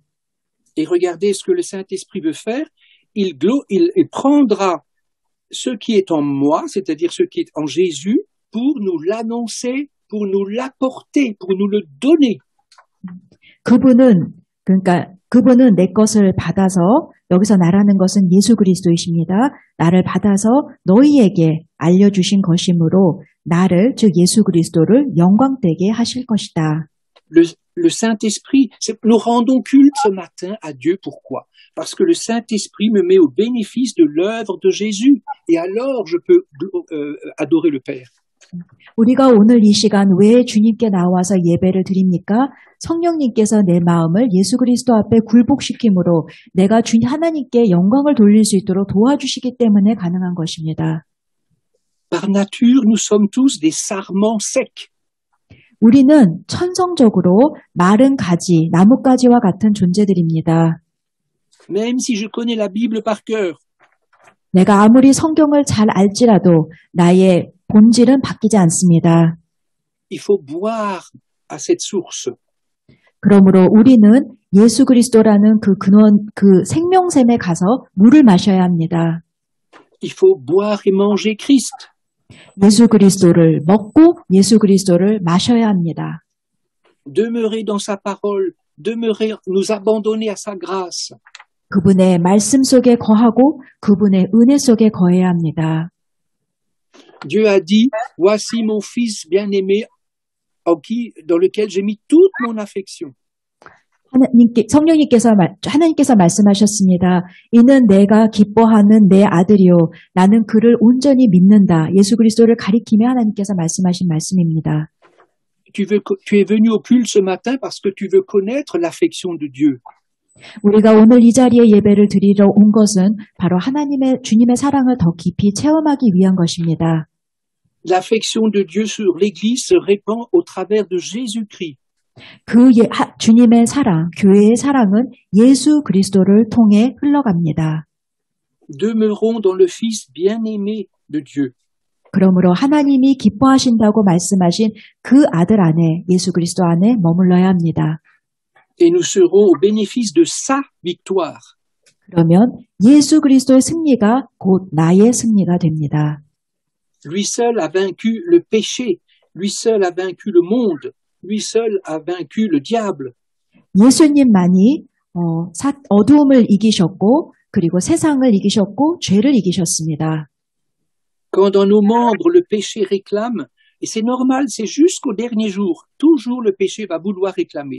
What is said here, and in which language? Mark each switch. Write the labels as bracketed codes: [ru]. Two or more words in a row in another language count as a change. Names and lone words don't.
[fr] Et regardez ce que le Saint-Esprit veut faire. Il prendra ce qui est en moi, c'est-à-dire ce qui est en Jésus, pour nous l'annoncer, pour nous l'apporter, pour nous le donner. [ko] 그분은 내 것을 받아서 여기서 나라는 것은 예수 그리스도이십니다. 나를 받아서 너희에게 알려주신 것이므로 나를 즉 예수 그리스도를 영광되게 하실 것이다. [fr] Le Saint-Esprit, nous rendons culte ce matin à Dieu. Pourquoi? Parce que le Saint-Esprit me met au bénéfice de l'œuvre de Jésus. Et alors, je peux adorer le Père. [ko] 우리가 오늘 이 시간 왜 주님께 나와서 예배를 드립니까? 성령님께서 내 마음을 예수 그리스도 앞에 굴복시킴으로 내가 하나님께 영광을 돌릴 수 있도록 도와주시기 때문에 가능한 것입니다. [fr] Par nature, nous sommes tous des sarments secs. [ko] 우리는 천성적으로 마른 가지, 나뭇가지와 같은 존재들입니다. [fr] Même si je connais la Bible par cœur. [ko] 내가 아무리 성경을 잘 알지라도 나의 본질은 바뀌지 않습니다. [fr] Il faut boire à cette source. [ko] 그러므로 우리는 예수 그리스도라는 그 근원, 그 생명샘에 가서 물을 마셔야 합니다. [fr] Il faut boire et manger Christ. [ko] 예수 그리스도를 먹고 예수 그리스도를 마셔야 합니다. [fr] Demeurer dans sa parole, demeurer, nous abandonner à sa grâce. [ko] 그분의 말씀 속에 거하고 그분의 은혜 속에 거해야 합니다. [fr] Dieu a dit, voici mon fils bien-aimé dans lequel j'ai mis toute mon affection. [ko] 하나님께서 말씀하셨습니다. 이는 내가 기뻐하는 내 아들이요. 나는 그를 온전히 믿는다. 예수 그리스도를 가리키며 하나님께서 말씀하신 말씀입니다. [fr] Tu es venu au culte ce matin parce que tu veux connaître l'affection de Dieu. [ko] 우리가 오늘 이 자리에 예배를 드리러 온 것은 바로 주님의 사랑을 더 깊이 체험하기 위한 것입니다. [fr] L'affection de Dieu sur l'Église se répand au travers de Jésus-Christ. [ko] 주님의 사랑, 교회의 사랑은 예수 그리스도를 통해 흘러갑니다. [fr] Demeurons dans le Fils bien-aimé de Dieu. [ko] 그러므로 하나님이 기뻐하신다고 말씀하신 그 아들 안에, 예수 그리스도 안에 머물러야 합니다. [fr] Et nous serons au bénéfice de sa victoire. [ko] 그러면 예수 그리스도의 승리가 곧 나의 승리가 됩니다. [fr] Lui seul a vaincu le péché. Lui seul a vaincu le monde. Lui seul a vaincu le diable. [ko] 예수님만이 어두움을 이기셨고 그리고 세상을 이기셨고 죄를 이기셨습니다. [fr] Quand dans nos membres le péché réclame, et c'est normal, c'est jusqu'au dernier jour, toujours le péché va vouloir réclamer.